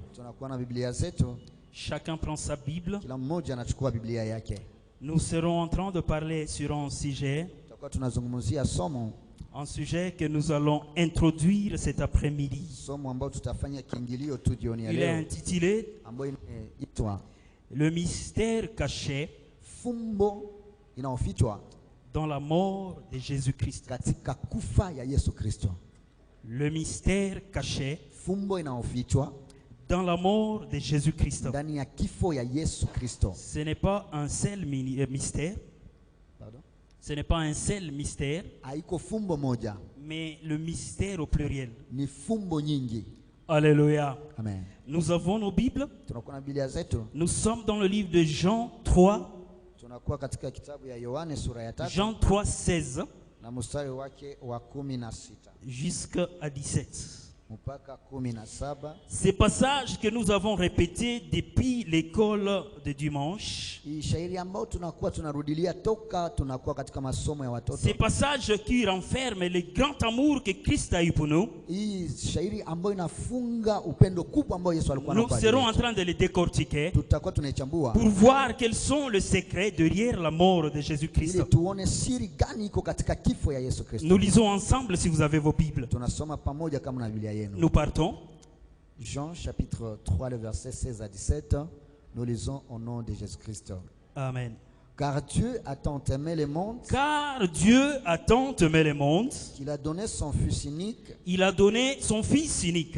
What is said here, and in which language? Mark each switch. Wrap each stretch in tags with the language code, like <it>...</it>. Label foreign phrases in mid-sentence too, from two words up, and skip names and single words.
<fr>Chacun prend sa Bible.</fr> <sw>Kila mmoja anachukua Biblia yake.</sw> <fr>Nous serons en train de parler sur un sujet</fr> <sw>Tunazungumzia somo</sw> <fr>que nous allons introduire cet après-midi.</fr> <sw>somo ambalo tutafanya kiingilio tu jioni ya</sw> <fr>Il est</fr> <sw>leo</sw> <fr>intitulé</fr> <sw>ambayo inaitwa</sw> <fr>Le mystère caché</fr> <sw>fumbo inaofichwa</sw> <fr>dans la mort de Jésus-Christ.</fr> <sw>katika kufa ya Yesu Kristo.</sw> <fr>Le mystère caché</fr> <sw>Fumbo inaofichwa</sw> <fr>dans la mort de Jésus-Christ.</fr> <sw>ndani ya kifo ya Yesu Kristo.</sw> <fr>Ce n'est pas un seul mystère. Pardon? Ce n'est pas un seul mystère,</fr> <sw>Haiko fumbo moja,</sw> <fr>mais le mystère au pluriel.</fr> <sw>ni fumbo nyingi.</sw> <fr>Alléluia.</fr> <sw>Amen.</sw> <fr>Nous avons nos Bibles.</fr> <sw>Tunakuwa na Biblia zetu.</sw> <fr>Nous sommes dans le livre de Jean 3,</fr> <sw>Tunakuwa katika kitabu ya Yohane sura ya 3</sw> <fr>Jean 3, 16</fr> <sw>na mstari wake wa 16</sw> <fr>jusqu'à 17.</fr> <sw>mpaka 17.</sw> <fr>Ces passages que nous avons répétés depuis l'école de dimanche,</fr> <sw>Hii shairi ambao tunakuwa tunarudilia toka tunakuwa katika masomo ya watoto.</sw> <fr>ces passages qui renferment le grand amour que Christ a eu pour nous,</fr> <sw>Hii shairi ambayo inafunga upendo kubwa ambao Yesu alikuwa</sw> <fr>nous</fr> <sw>anao.</sw> <fr>serons en train de les décortiquer</fr> <sw>Tutakuwa tunaichambua</sw> <fr>pour voir quels sont les secrets derrière la mort de Jésus-Christ.</fr> <sw>ili tuone siri gani iko katika kifo ya Yesu Kristo.</sw> <fr>Nous lisons ensemble si vous avez vos Bibles.</fr> <sw>Tunasoma pamoja kama na Biblia yenu.</sw> <fr>Nous partons. Jean chapitre 3 le verset 16 à 17. Nous lisons au nom de Jésus-Christ. Amen. Car Dieu a tant aimé le monde Car Dieu a tant aimé le monde, qu'il a donné son Fils unique il a donné son Fils unique,</fr>